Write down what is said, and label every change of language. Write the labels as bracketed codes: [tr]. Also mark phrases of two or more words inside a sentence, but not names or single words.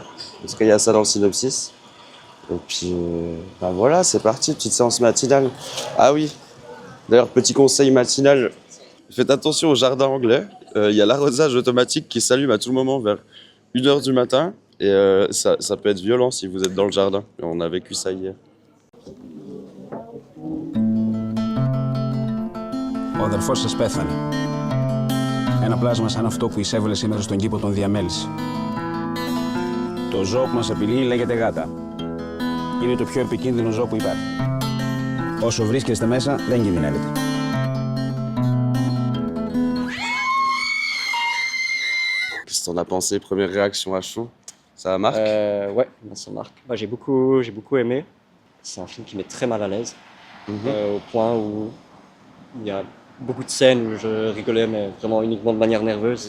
[fr] Parce qu'il y a ça dans le synopsis. Et puis, bah voilà, c'est parti, petite séance matinale. Ah oui, d'ailleurs, petit conseil matinal. Faites attention au jardin anglais. Il y a l'arrosage automatique qui s'allume à tout moment vers 1h du matin. Et ça peut être violent si vous êtes dans le jardin. On a vécu ça hier. [el] Ο αδερφός σας πέθανε. Ένα πλάσμα σαν αυτό που εισέβαλε σήμερα στον κήπο τον διαμέλισε. Το ζώο που μας απειλεί λέγεται γάτα. Είναι το πιο επικίνδυνο ζώο που υπάρχει. Όσο βρίσκεστε μέσα, δεν κινδυνεύετε. [fr] Qu'est-ce que t'en as pensé? Première réaction à chaud? Ça marque? Ouais, ça marque. Moi, j'ai beaucoup aimé. C'est un film qui met très mal à l'aise, au point où il y a beaucoup de scènes où je rigolais, mais vraiment uniquement de manière nerveuse.